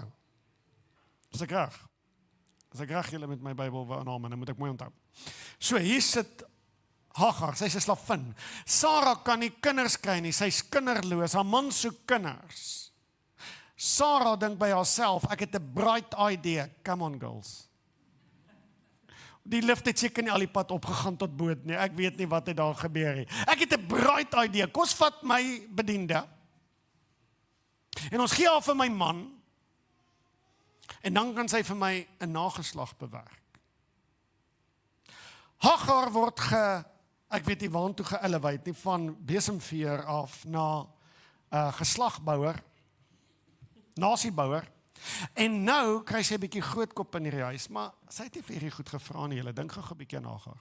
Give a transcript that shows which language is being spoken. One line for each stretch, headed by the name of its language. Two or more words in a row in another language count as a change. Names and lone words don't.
Afrikaans: As ek reg julle met my Bybel naam, en dan moet ek mooi onthou. So, hier sit Hagar, sy is 'n slavin. Sarah kan nie kinders kry nie, sy's kinderloos, haar man soek kinders. Sarah dink by haarself, ek het 'n
English: bright idea, come on girls.
Afrikaans: Die lift het seker nie al die pad opgegaan tot boot nie, ek weet nie wat het daar gebeur nie. Ek het 'n
English: bright idea,
Afrikaans: kom ons vat my bediende, en ons gee haar vir my man, en dan kan sy vir my 'n nageslag bewerk. Hagar word ek weet nie waartoe ge-elevate nie, van besemveer af na geslagbouer, nasiebouer, en nou kry sy 'n bietjie groot kop in hierdie huis, maar sy het nie vir hierdie goed gevra nie, julle dink gou 'n bietjie aan Hagar.